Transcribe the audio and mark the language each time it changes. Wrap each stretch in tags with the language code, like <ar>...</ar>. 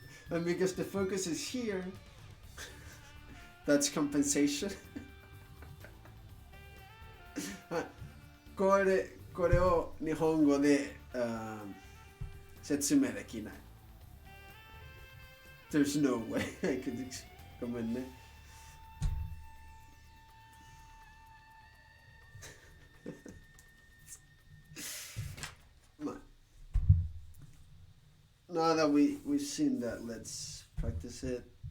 <en>And because the focus is here, that's compensation.</en> <ja>これを日本語で、説明できない。</ja> <en>There's no way I could</en> <ja>ごめんね。</ja> <en>Now that we've seen that, let's practice it.</en>